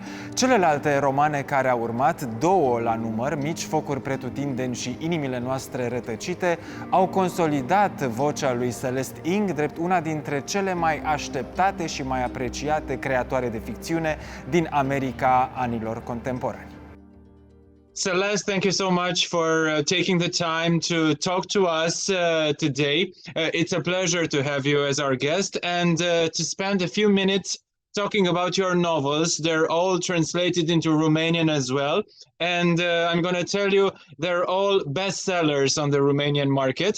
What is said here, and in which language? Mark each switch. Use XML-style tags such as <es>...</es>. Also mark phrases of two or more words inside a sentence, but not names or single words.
<ro>Celelalte romane care au urmat, Două la număr, Mici focuri pretutindeni și Inimile noastre rătăcite, au consolidat vocea lui Celeste Ng drept una dintre cele mai așteptate și mai apreciate creatoare de ficțiune din America anilor contemporani.</ro> <en>Celeste, thank you so much for taking the time to talk to us today. It's a pleasure to have you as our guest and to spend a few minutes talking about your novels. They're all translated into Romanian as well. And I'm going to tell you, they're all bestsellers on the Romanian market.</en>